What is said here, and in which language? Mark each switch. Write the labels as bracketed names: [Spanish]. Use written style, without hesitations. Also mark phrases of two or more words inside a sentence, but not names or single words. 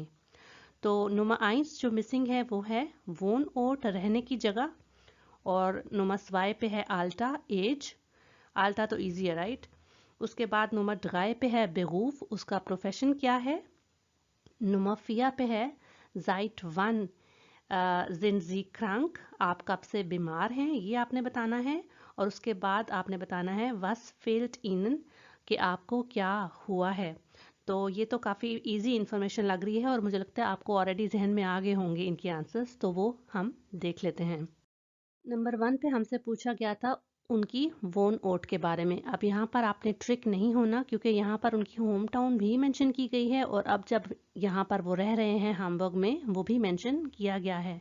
[Hindi] तो नुमा 1 जो मिसिंग है वो है वोन-ओट, रहने की जगह। और नुमा 2 पे है आल्टा, एज। आल्टा तो ईजी है राइट। उसके बाद नंबर 3 पे है बेरूफ, उसका प्रोफेशन क्या है। नंबर 4 पे है [German] seit wann sind Sie krank, [Hindi] आप कब से बीमार हैं, ये आपने बताना है। और उसके बाद आपने बताना है [German] was fehlt Ihnen, [Hindi] कि आपको क्या हुआ है। तो ये तो काफ़ी [English] easy information [Hindi] लग रही है और मुझे लगता है आपको ऑलरेडी जहन में आ गए होंगे इनके आंसर्स, तो वो हम देख लेते हैं। नंबर 1 पे हमसे पूछा गया था उनकी वोन ओट के बारे में। अब यहाँ पर आपने ट्रिक नहीं होना क्योंकि यहाँ पर उनकी [English] home town [Hindi] भी मेंशन की गई है और अब जब यहाँ पर वो रह रहे हैं हैम्बर्ग में, वो भी मेंशन किया गया है।